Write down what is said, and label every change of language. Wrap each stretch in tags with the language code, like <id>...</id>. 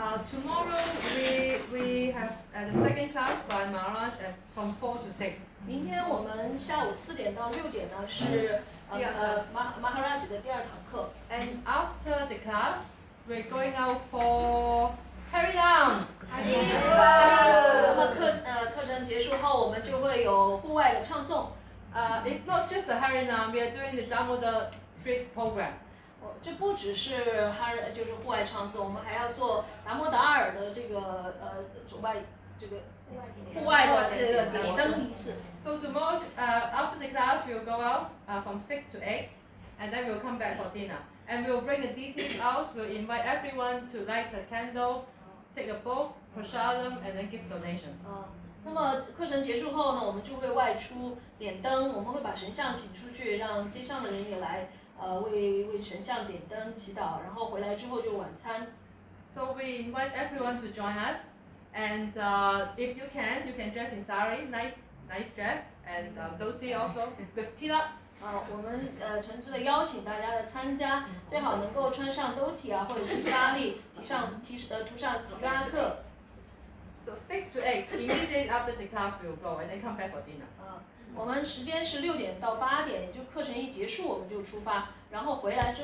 <en>Tomorrow we have the second class by Maharaj from 4 to 6.</en> <zh>明天我们下午4点到6点呢是Maharaj 的第2堂课。</zh> <en>And after the class, we're going out for Harinam.</en> <zh>那么课程结束后，我们就会有户外的唱诵。</zh> <en>It's not just the Harinam, we are doing the Damodara street program.</en> <zh>这不只是就是户外唱诵，我们还要做达摩达尔的这个户外的这个点灯仪式。</zh> <en>So tomorrow, after the class, we'll go out from 6 to 8, and then we'll come back for dinner. And we'll bring the deities out. We'll invite everyone to light a candle, take a book, prasadam, and then give donation.</en> <zh>那么课程结束后呢，我们就会外出点灯，我们会把神像请出去，让街上的人也来为神像点灯祈祷，然后回来之后就晚餐。</zh> <en>So we invite everyone to join us. And if you can dress in sari, nice dress, and dhoti also with tilak.</en> <zh>我们诚挚的邀请大家来参加，最好能够穿上兜体啊，或者是纱丽，涂上提拉克。</zh> <en>So 6 to 8, immediately after the class we'll go and then come back for dinner.</en> <zh>我们时间是6点到8点，也就课程一结束我们就出发，然后回来之后。</zh>